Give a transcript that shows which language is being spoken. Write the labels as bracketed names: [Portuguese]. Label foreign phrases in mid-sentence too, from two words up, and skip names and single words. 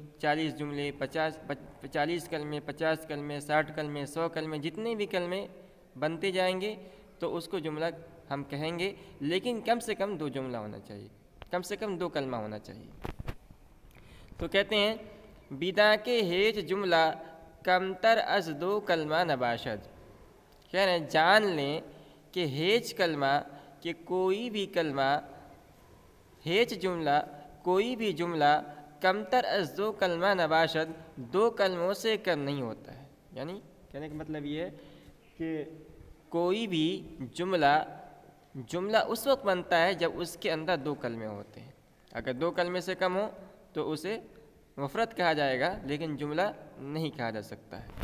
[Urdu] 40 جملے، 40 کلمے، 50 کلمے، 60 کلمے، 100 کلمے، جتنے بھی کلمے بنتے جائیں گے تو اس کو جملہ ہم کہیں گے، لیکن کم سے کم 2 جملہ ہونا چاہیے، کم سے کم 2 کلمہ ہونا چاہیے۔ تو کہتے ہیں [Persian] بدا کے ہیچ جملہ کمتر از 2 کلمہ نباشد۔ [Urdu] کہہ رہے ہیں جان لیں کہ [Persian] ہیچ کلمہ، [Urdu] کہ کوئی بھی کلمہ، [Persian] ہیچ جملہ، [Urdu] کوئی بھی جملہ [Persian] کمتر از 2 کلمہ نباشد، [Urdu] 2 کلموں سے کم نہیں ہوتا ہے۔ یعنی کہنے کا مطلب یہ ہے کہ کوئی بھی جملہ اس وقت بنتا ہے جب اس کے اندر 2 کلمے ہوتے ہیں۔ اگر 2 کلمے سے کم ہو تو اسے مفرد کہا جائے گا، لیکن جملہ نہیں کہا جا سکتا ہے۔